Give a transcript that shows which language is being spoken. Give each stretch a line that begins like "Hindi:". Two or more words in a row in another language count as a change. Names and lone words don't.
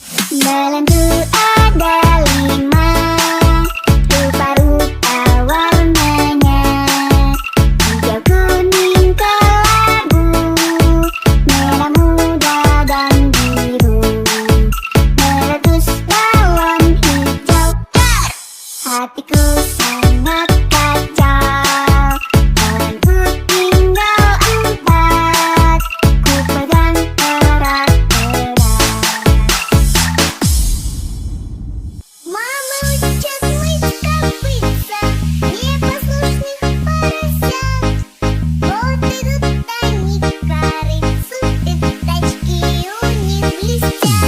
Indonesian: Belenggu ada 5, rupa-rupa warnanya, hijau, kuning, kelabu, merah muda dan biru. Meletus balon hijau, hatiku sangat kacau. Balonku tinggal 4, ku pegang erat-erat.
Russian: Мама учит мыть копытца, непослушных поросят. Вот идут они к корыцу, и тачки у них блестят.